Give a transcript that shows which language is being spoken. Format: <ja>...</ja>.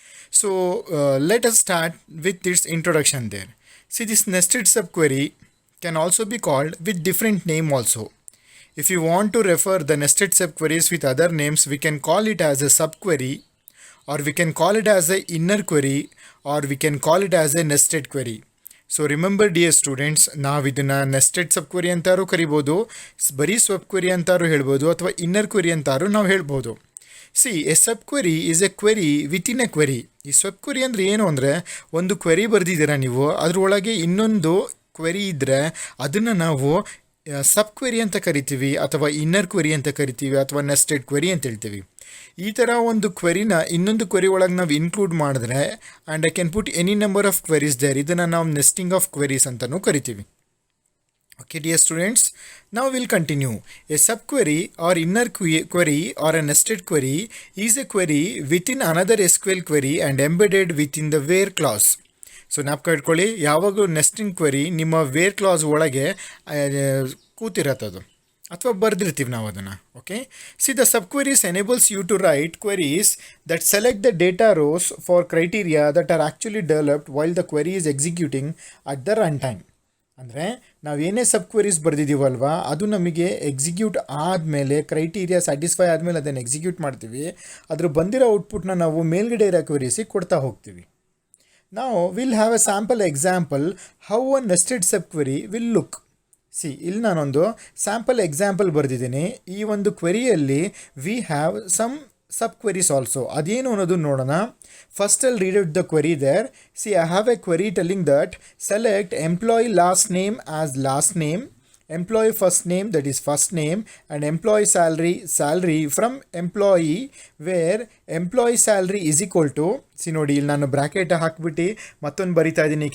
<en>So let us start with its introduction there. See, this nested subquery can also be called with different name also. If you want to refer the nested subqueries with other names, we can call it as a subquery, or we can call it as a inner query, or we can call it as a nested query. So remember dear students,</en> <kn>ನಾವು ಇದನ್ನ nested ಸಬ್ query ಅಂತಾರು ಕರಿಬೋದು, ಬರೀ ಸಬ್ query ಅಂತಾರು ಹೇಳ್ಬೋದು, ಅಥವಾ inner query ಅಂತಾರು ನಾವು ಹೇಳ್ಬೋದು.</kn> <en>see a sub query is a query</en> <kn>within A query. ಈ ಸಬ್ query ಅಂದರೆ ಏನು ಅಂದರೆ, ಒಂದು ಕ್ವೆರಿ ಬರೆದಿದ್ದೀರಾ ನೀವು, ಅದರೊಳಗೆ ಇನ್ನೊಂದು ಕ್ವೆರಿ ಇದ್ದರೆ ಅದನ್ನು ನಾವು ಸಬ್ ಕ್ವೆರಿ ಅಂತ ಕರಿತೀವಿ, ಅಥವಾ ಇನ್ನರ್ ಕ್ವೆರಿ ಅಂತ ಕರಿತೀವಿ, ಅಥವಾ ನೆಸ್ಟೆಡ್ ಕ್ವೆರಿ ಅಂತ ಹೇಳ್ತೀವಿ. ಈ ಥರ ಒಂದು ಕ್ವೆರಿನ ಇನ್ನೊಂದು ಕ್ವೆರಿ ಒಳಗೆ ನಾವು ಇನ್ಕ್ಲೂಡ್ ಮಾಡಿದ್ರೆ,</kn> <en>and I can put any number of queries there,</en> <kn>ಇದನ್ನು ನಾವು ನೆಸ್ಟಿಂಗ್ ಆಫ್ ಕ್ವೆರೀಸ್ ಅಂತಲೂ ಕರಿತೀವಿ.</kn> <en>Okay dear students, now we'll continue. A subquery or inner query or a nested query is a query within another SQL query and embedded within the where clause.</en> <kn>So ಜ್ಞಾಪಕ ಇಟ್ಕೊಳ್ಳಿ, ಯಾವಾಗಲೂ nesting query ನಿಮ್ಮ wear class ಒಳಗೆ ಕೂತಿರತ್ತದು, ಅಥವಾ ಬರೆದಿರ್ತೀವಿ ನಾವು ಅದನ್ನು.</kn> <en>Okay, see the sub queries enables you to write queries that select the data rows for criteria that are actually developed while the query is executing at the run time.</en> <kn>ಅಂದರೆ ನಾವೇನೇ ಸಬ್ queries ಬರೆದಿದ್ದೀವಲ್ವಾ, ಅದು ನಮಗೆ execute ಆದಮೇಲೆ, criteria satisfy ಆದಮೇಲೆ ಅದನ್ನು execute ಮಾಡ್ತೀವಿ. ಅದ್ರ ಬಂದಿರೋ ಔಟ್ಪುಟ್ನ ನಾವು ಮೇಲ್ಗಡೆ ಇರೋ ಕ್ವೆರೀಸಿಗೆ ಕೊಡ್ತಾ ಹೋಗ್ತೀವಿ.</kn> <en>Now we'll have a sample example how a nested subquery will look.</en> <kn>C, ಇಲ್ಲಿ ನಾನೊಂದು ಸ್ಯಾಂಪಲ್ ಎಕ್ಸಾಂಪಲ್ ಬರೆದಿದ್ದೀನಿ. ಈ ಒಂದು ಕ್ವೆರಿಯಲ್ಲಿ</kn> <en>We have some sub queries also.</en> <kn>ಅದೇನು ಅನ್ನೋದು ನೋಡೋಣ.</kn> <en>First ಅಲ್ಲಿ read out the query there. See, I have a query telling that select employee last name as last name, employee first name that is first name, and employee salary from employee where employee salary is equal to, see</en> <kn>ನೋಡಿ ಇಲ್ಲಿ ನಾನು bracket ಹಾಕ್ಬಿಟ್ಟು ಮತ್ತೊಂದು ಬರಿತಾ ಇದ್ದೀನಿ.</kn>